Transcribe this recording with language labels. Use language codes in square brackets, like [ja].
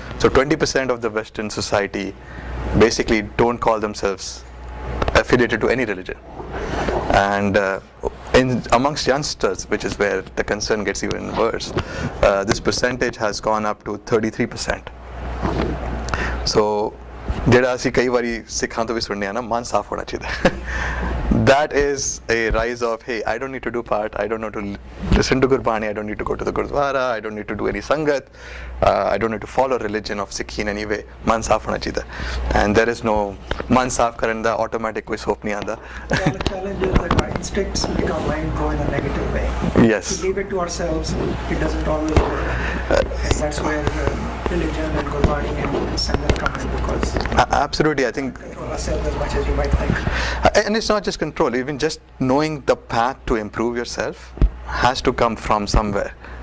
[en] So 20% of the Western society basically don't call themselves affiliated to any religion. And amongst youngsters, which is where the concern gets even worse, this percentage has gone up to 33%. [pa] So, ਜਿਹੜਾ ਅਸੀਂ ਕਈ ਵਾਰੀ ਸਿੱਖਾਂ ਤੋਂ ਵੀ ਸੁਣਨੇ ਆ ਨਾ ਮਨ ਸਾਫ਼ ਹੋਣਾ ਚਾਹੀਦਾ. [en] That is a rise of hey, I don't need to do part, I don't need to listen to Gurbani, I don't need to go to the Gurdwara, I don't need to do any sangat, I don't need to follow religion of Sikhi in any way. [pa] ਮਨ ਸਾਫ਼ ਹੋਣਾ ਚਾਹੀਦਾ. [en] And there is no [pa] ਮਨ ਸਾਫ਼ ਕਰਨ ਦਾ automatic ਕੋਈ soap ਨਹੀਂ ਆਉਂਦਾ. [en] The challenge is that our instincts make our mind go in a negative way. Yes. If we leave it to ourselves, it doesn't always work. And that's where religion and Gurbani and Sangat come in because Absolutely, I think. control ourselves as much as you might think. And it's not just control, even just knowing the path to improve yourself has to come from somewhere.